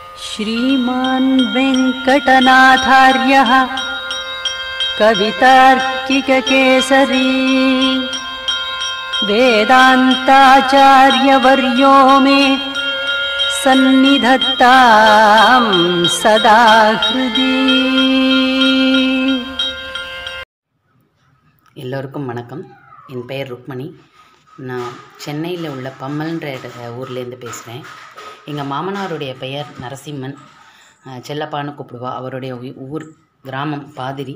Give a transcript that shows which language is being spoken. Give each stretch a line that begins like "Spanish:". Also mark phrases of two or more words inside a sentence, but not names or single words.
Sanskrit: श्रीमान् वेङ्कटनाथार्यः कवितार्किककेसरी वेदान्ताचार्यवर्यो मे सन्निधत्तां सदा हृदि.
Tamil: எல்லோருக்கும் வணக்கம். என் பெயர் ருக்மணி. நான் சென்னையில் உள்ள பம்மல்ன்ற ஊர்லேருந்து பேசுகிறேன். எங்கள் மாமனாருடைய பெயர் நரசிம்மன், செல்லப்பான்னு கூப்பிடுவா. அவருடைய ஊர் கிராமம் பாதிரி.